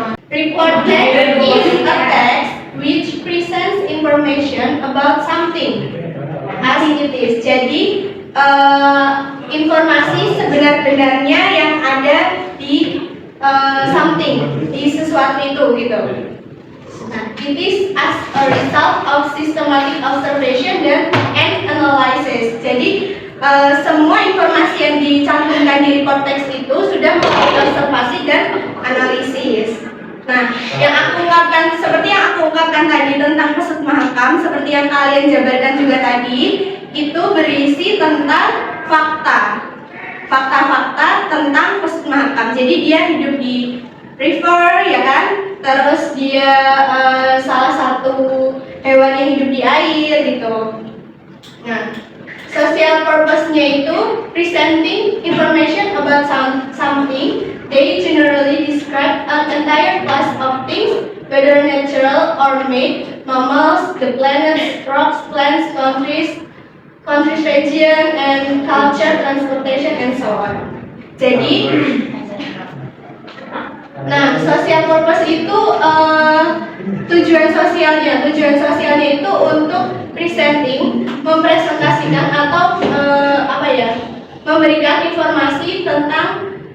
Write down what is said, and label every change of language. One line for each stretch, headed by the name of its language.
English: Report text is a text which presents information about something as it is.
Indonesian: Jadi informasi sebenar-benarnya yang ada di something, di sesuatu itu gitu.
English: Nah, it is as a result of systematic observation and analysis.
Indonesian: Jadi semua informasi yang dicantumkan di report text itu sudah melalui observasi dan analisis. Nah, yang aku ungkapkan seperti yang aku ungkapkan tadi tentang Pusat Mahakam, seperti yang kalian jabarkan juga tadi, itu berisi tentang fakta-fakta tentang Pusat Mahakam. Jadi dia hidup di river, ya kan? Terus dia salah satu hewan yang hidup di air gitu.
English: Nah, social purpose-nya itu presenting information about something. They generally describe an entire class of things, whether natural or made, mammals, the planets, rocks, plants, countries, region, and culture, transportation, and so on.
Indonesian: Jadi, nah, social purpose itu tujuan sosialnya itu untuk presenting, mempresentasikan atau memberikan informasi tentang